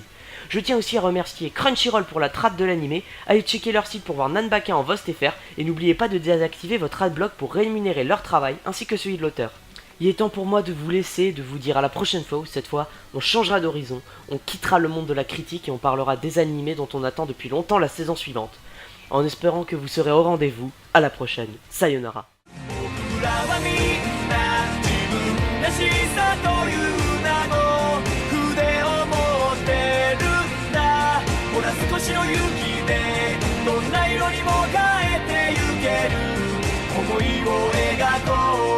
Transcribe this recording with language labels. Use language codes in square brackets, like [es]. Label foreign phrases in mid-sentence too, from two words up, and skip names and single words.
[fr] Je tiens aussi à remercier Crunchyroll pour la trad de l'animé, allez checker leur site pour voir Nanbaka en VOST-FR et n'oubliez pas de désactiver votre adblock pour rémunérer leur travail ainsi que celui de l'auteur. Il est temps pour moi de vous laisser, de vous dire à la prochaine fois où cette fois on changera d'horizon, on quittera le monde de la critique et on parlera des animés dont on attend depuis longtemps la saison suivante. En espérant que vous serez au rendez-vous, à la prochaine, [ja] sayonara. 少しの勇気でどんな色にも変えてゆける想いを描こう